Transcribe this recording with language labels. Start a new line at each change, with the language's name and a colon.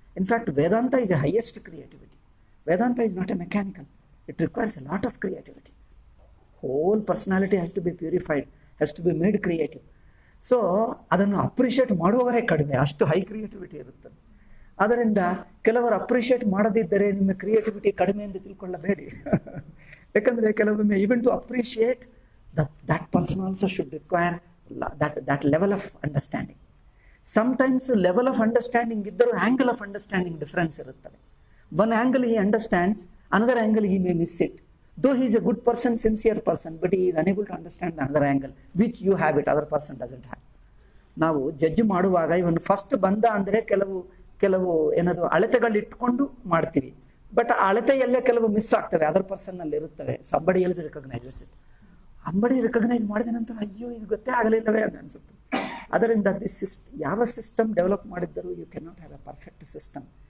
English: In fact Vedanta is a highest creativity. Vedanta is not a mechanical, it requires a lot of creativity. Whole personality has to be purified, has to be made creative.
Kannada: So ಅದನ್ನು appreciate ಮಾಡುವವರೇ ಕಡಿಮೆ, ಅಷ್ಟು high creativity ಇರುತ್ತದೆ. ಆದ್ದರಿಂದ ಕೆಲವರು appreciate ಮಾಡದಿದ್ದರೆ ನಿಮ್ಮ creativity ಕಡಿಮೆ ಎಂದು ತಿಳ್ಕೊಳ್ಳಬೇಡಿ. ಯಾಕಂದರೆ ಕೆಲವೊಮ್ಮೆ
English: Even to appreciate that person also should require that level of understanding. Sometimes level of understanding iddaru angle of understanding difference iruttade. One angle he understands, another angle he may miss it. Though he is a good person, sincere person, but he is unable to understand the another angle which you have it, other person doesn't have.
Kannada: ನಾವು judge ಮಾಡುವಾಗ ಇವನು first ಬಂದ ಅಂದರೆ ಕೆಲವು ಏನದು ಅಳತೆಗಳು ಇಟ್ಕೊಂಡು ಮಾಡ್ತೀವಿ. ಬಟ್ ಆ ಅಳತೆಯಲ್ಲೇ ಕೆಲವು ಮಿಸ್ ಆಗ್ತವೆ, ಅದರ್ ಪರ್ಸನ್ನಲ್ಲಿ ಇರುತ್ತವೆ.
English: Somebody else recognizes it.
Kannada: Ambadi recognise ಮಾಡಿದ ನಂತರ ಅಯ್ಯೋ ಇದು ಗೊತ್ತೇ ಆಗಲಿಲ್ಲವೇ ಅಂತ ಅನಿಸುತ್ತೆ. ಅದರಿಂದ ಯಾವ ಸಿಸ್ಟಮ್ ಡೆವಲಪ್ ಮಾಡಿದ್ದರೂ
English: You can not have a perfect system.